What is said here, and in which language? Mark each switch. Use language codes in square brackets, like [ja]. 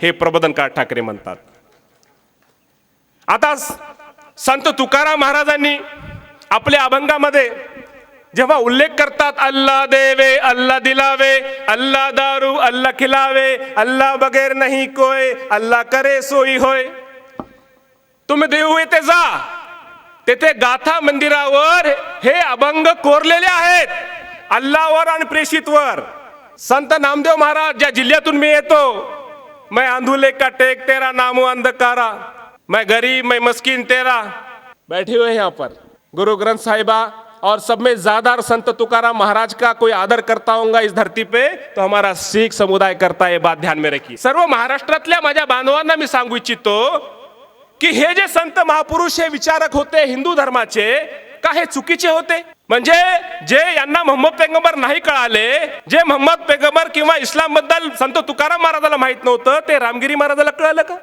[mr] हे प्रबोधनकार ठाकरे म्हणतात. आता संत तुकाराम महाराजांनी आपल्या अभंगामध्ये जेव्हा उल्लेख करतात [hi] अल्लाह देवे अल्लाह दिलावे, अल्लाह दारू अल्लाह खिलावे, अल्लाह बगैर नहीं कोय, अल्लाह करे सोई होय. [mr] तुम्ही देऊ येथे जा, तेथे गाथा मंदिरावर हे अभंग कोरलेले आहेत अल्लाहवर आणि प्रेषितवर. संत नामदेव महाराज ज्या जिल्ह्यातून मी येतो, [hi] मैं आंधुले का टेक तेरा नामो अंधकारा, मैं गरीब मैं मस्किन तेरा, बैठे हुए यहाँ पर गुरु ग्रंथ साहिबा और सब में ज्यादा संत तुकाराम महाराज का कोई आदर करता होगा इस धरती पे तो हमारा सिख समुदाय करता है. बात ध्यान में रखी. [mr] सर्व महाराष्ट्रातल्या माझ्या बांधवांना मी सांगू इच्छितो की हे जे संत महापुरुष हे विचारक होते हिंदू धर्माचे, का हे चुकीचे होते? म्हणजे जे यांना मोहम्मद पैगंबर नाही कळाले, जे मोहम्मद पैगंबर किंवा इस्लाम बद्दल संत तुकाराम महाराजाला माहित नव्हतं, ते रामगिरी महाराजाला कळालं का?